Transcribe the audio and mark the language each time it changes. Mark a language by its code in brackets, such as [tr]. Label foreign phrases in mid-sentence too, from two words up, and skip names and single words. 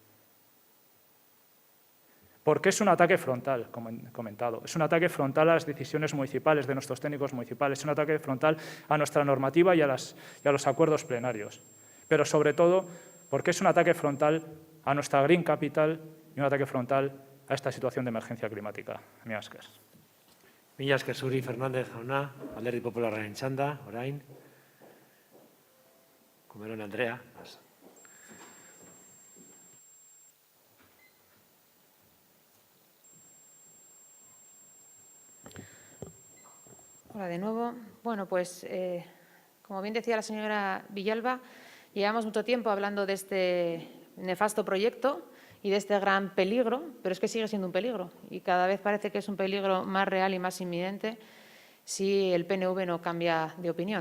[es] Porque es un ataque frontal, como he comentado. Es un ataque frontal a las decisiones municipales de nuestros técnicos municipales. Es un ataque frontal a nuestra normativa y a los acuerdos plenarios. Pero, sobre todo, porque es un ataque frontal a nuestra Green Capital y un ataque frontal a esta situación de emergencia climática. [eu] Mila esker. Mila esker zuri, Fernández jauna, Alderdi Popularraren txanda, orain. Comerón Andrea. [es] Hola de nuevo. Bueno, pues como bien decía la señora Villalba, llevamos mucho tiempo hablando de este nefasto proyecto y de este gran peligro, pero es que sigue siendo un peligro y cada vez parece que es un peligro más real y más inminente si el PNV no cambia de opinión.